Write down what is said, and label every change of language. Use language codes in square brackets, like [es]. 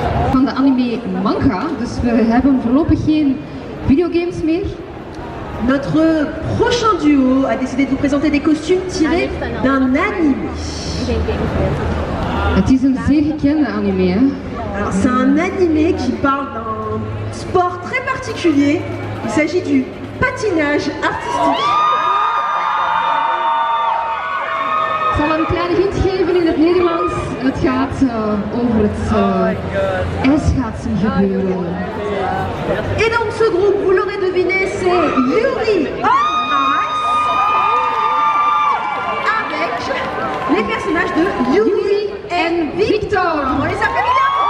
[nl] Van de anime manga, dus we hebben voorlopig geen videogames meer. [fr] Notre prochain duo a décidé de vous présenter des costumes tirés d'un anime. [nl] Het is een zeer gekende anime, hè? [fr] Alors c'est un animé qui parle d'un sport très particulier. Il s'agit du patinage artistique. [nl] Ik zal een kleine hint geven in het Nederlands. Het gaat over het ijsschaatsen gebeuren. [fr] Et donc ce groupe, vous l'aurez deviné, c'est Yuri on Ice avec les personnages de Yuri et Victor. On les appelle bien.